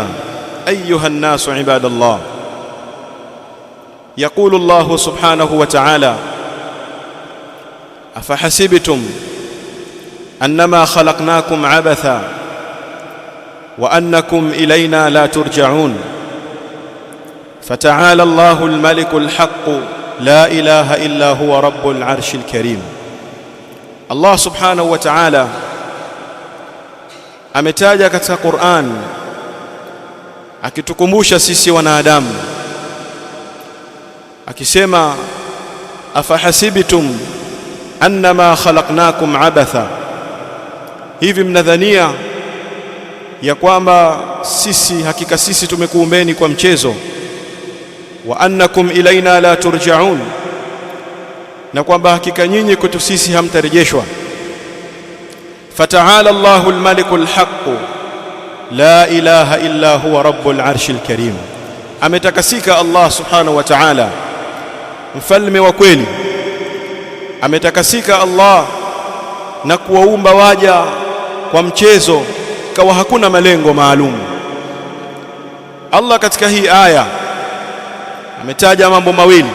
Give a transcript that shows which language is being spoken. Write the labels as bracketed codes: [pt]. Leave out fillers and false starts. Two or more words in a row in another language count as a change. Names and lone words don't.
[ar] أيها الناس عباد الله، يقول الله سبحانه وتعالى: أفحسبتم أنما خلقناكم عبثا وأنكم إلينا لا ترجعون. فتعالى الله الملك الحق لا إله إلا هو رب العرش الكريم. [sw] Allah [ar] سبحانه وتعالى [sw] ametaja katika Qur'an akitukumbusha sisi wanadamu akisema: [ar] أفحسبتم أنما خلقناكم عبثا, [sw] hivi mnadhania ya kwamba hakika sisi tumekuumbeni kwa mchezo, [ar] وأنكم إلينا لا ترجعون, [sw] na kwamba hakika nyinyi kwetu sisi hamtarejeshwa. [ar] فتعالى الله الملك الحق لا إله إلا هو رب العرش الكريم. [sw] Ametakasika Allah [ar] سبحانه وتعالى, [sw] mfalme wa kweli. Ametakasika Allah na kuwaumba waja kwa mchezo, kawa hakuna malengo maalum. Allah katika hii aya ametaja mambo mawili.